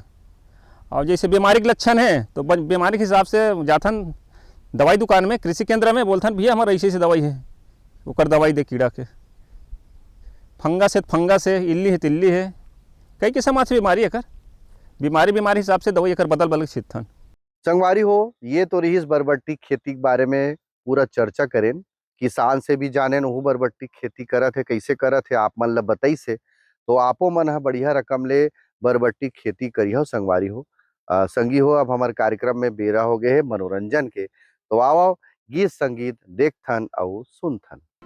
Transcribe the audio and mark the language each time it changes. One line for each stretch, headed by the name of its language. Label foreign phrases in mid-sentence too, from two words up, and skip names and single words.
Chhattisgarhi: और जैसे बीमारी के लक्षण है तो बीमारी के हिसाब से जाथन दवाई दुकान में, कृषि केंद्र में, बोलथन भैया हमारा ऐसी दवाई है, ओकर दवाई दे कीड़ा के। फंगस है तो फंगस है, इल्ली है तो इल्ली है, कई किस्म से बीमारी एकर, बीमारी हिसाब से दवाई एकर बदल छिथन। संगवारी हो ये तो रही बरबट्टी खेती के बारे में पूरा चर्चा करें, किसान से भी जाने वो बरबट्टी खेती करत है कैसे करत है आप मन ला बताई से। तो आपो मन है बढ़िया रकम ले बरबट्टी खेती करी हो संगवारी हो। संगी हो अब हमारे कार्यक्रम में बेरा हो गए है मनोरंजन के, तो आओ गीत संगीत देखथन और सुनथन।